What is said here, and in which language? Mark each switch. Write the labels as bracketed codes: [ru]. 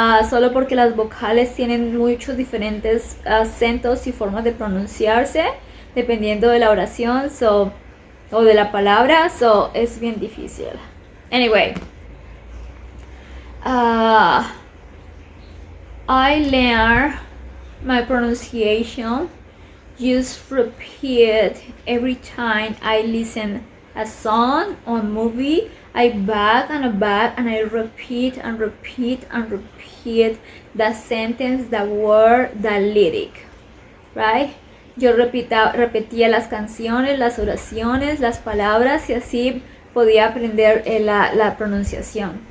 [es] solo porque las vocales tienen muchos diferentes acentos y formas de pronunciarse dependiendo de la oración, o de la palabra, es bien difícil. [en] Anyway, I learn my pronunciation. Just repeat every time I listen a song or movie. I back and I repeat and repeat and repeat the sentence, the word, the lyric, right? [es] Yo repetía las canciones, las oraciones, las palabras, y así podía aprender la pronunciación.